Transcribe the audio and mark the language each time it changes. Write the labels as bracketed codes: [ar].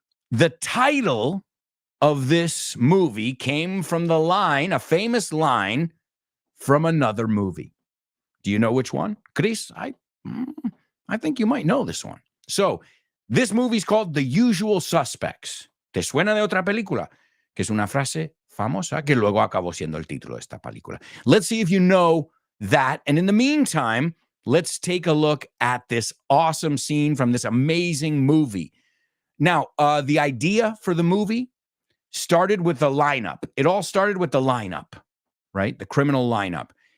[en] The title of this movie came from the line, a famous line from another movie. Do you know which one? Chris, I think you might know this one. So, this movie's called The Usual Suspects. [es] ¿Te suena de otra película? Que es una frase famosa que luego acabó siendo el título de esta película. [en] Let's see if you know that. And in the meantime, let's take a look at this awesome scene from this amazing movie. Now, the idea for the movie started with the lineup. It all started with the lineup, right? The criminal lineup.